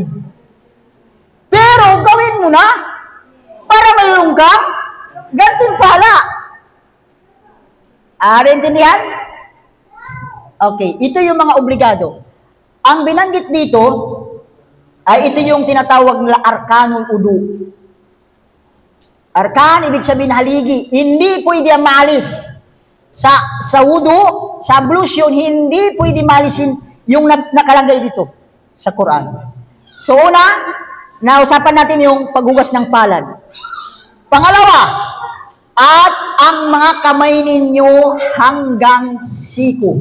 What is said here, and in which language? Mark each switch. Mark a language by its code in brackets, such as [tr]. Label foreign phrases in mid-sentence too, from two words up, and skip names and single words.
[tl] Pero gawin mo na para mayroon kang gantimpala. Intindihan? Okay. Ito yung mga obligado. Ang binanggit dito ay ito yung tinatawag nila [ar] أركان الوضوء. [tl] Arkan, ibig sabihin haligi. Hindi pwede maalis. Sa wudu, sa ablution, hindi pwede malisin yung nakalagay dito sa Quran. So una, nausapan natin yung paghugas ng palad. Pangalawa, at ang mga kamay ninyo hanggang siku.